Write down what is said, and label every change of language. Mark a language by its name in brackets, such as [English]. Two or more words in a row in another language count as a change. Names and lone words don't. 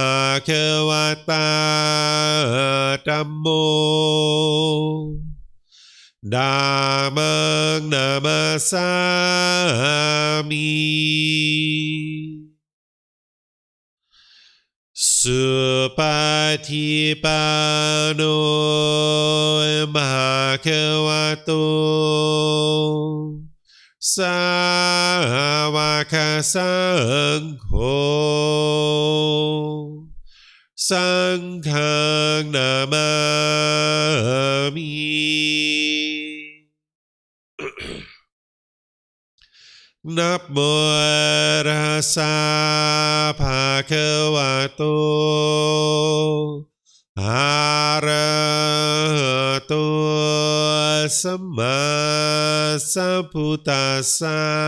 [Pali] Bhagavata Dhammo Dhammang Namasami Supatipano Bhagavato Savaka Sangho สังฆังนามามิ นะโมตัสสะภะคะวะโตอะระหะโตสัมมาสัมพุทธัสสะ